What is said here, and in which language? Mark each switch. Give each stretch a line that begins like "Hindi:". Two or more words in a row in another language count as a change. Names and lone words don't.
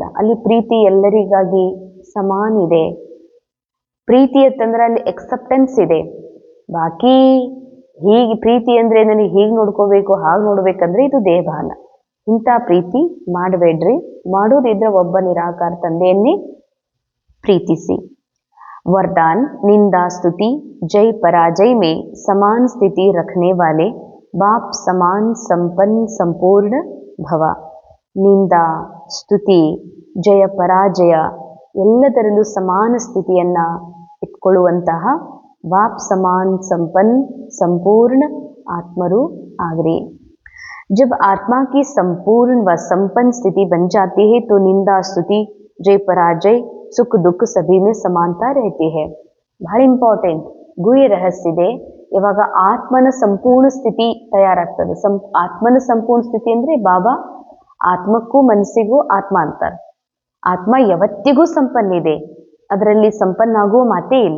Kannada: ಅಲ್ಲಿ ಪ್ರೀತಿ ಎಲ್ಲರಿಗಾಗಿ ಸಮಾನ ಇದೆ. ಪ್ರೀತಿ ಅಂತಂದ್ರೆ ಅಲ್ಲಿ ಎಕ್ಸೆಪ್ಟೆನ್ಸ್ ಇದೆ. ಬಾಕಿ ಹೀಗೆ ಪ್ರೀತಿ ಅಂದ್ರೆ ನನಗೆ ಹೀಗೆ ನೋಡ್ಕೋಬೇಕು, ಹಾಗೆ ನೋಡ್ಬೇಕಂದ್ರೆ ಇದು ದೇಹಭಾನ. ಇಂಥ ಪ್ರೀತಿ ಮಾಡಬೇಡ್ರಿ. ಮಾಡೋದಿದ್ರೆ ಒಬ್ಬ ನಿರಾಕಾರ ತಂದೆಯನ್ನೇ ಪ್ರೀತಿಸಿ.
Hindi: वरदान, निंदा स्तुति जय पराजय में समान स्थिति रखने वाले बाप समान संपन्न संपूर्ण भव.
Kannada: ನಿಂದಾ ಸ್ತುತಿ ಜಯ ಪರಾಜಯ ಎಲ್ಲದರಲ್ಲೂ ಸಮಾನ ಸ್ಥಿತಿಯನ್ನ ಇಟ್ಕೊಳ್ಳುವಂತಹ
Hindi: बाप समान
Kannada: ಸಂಪನ್ನ ಸಂಪೂರ್ಣ ಆತ್ಮರು ಆಗ್ರಿ.
Hindi: जब आत्मा की संपूर्ण व संपन्न स्थिति बन जाती है तो निंदा स्तुति जय पराजय सुख दुःख सभी में समानता रहती है.
Kannada: ಬಹಳ ಇಂಪಾರ್ಟೆಂಟ್ ಗುಹ್ಯ ರಹಸ್ಯ ಇದೆ. ಇವಾಗ ಆತ್ಮನ ಸಂಪೂರ್ಣ ಸ್ಥಿತಿ ತಯಾರಾಗ್ತದೆ. ಆತ್ಮನ ಸಂಪೂರ್ಣ ಸ್ಥಿತಿ ಅಂದ್ರೆ ಬಾಬಾ ಆತ್ಮಕ್ಕೂ ಮನಸ್ಸಿಗೂ ಆತ್ಮ ಅಂತಾರೆ. ಆತ್ಮ ಯಾವತ್ತಿಗೂ ಸಂಪನ್ನಿದೆ, ಅದರಲ್ಲಿ ಸಂಪನ್ನ ಆಗುವ ಮಾತೇ ಇಲ್ಲ.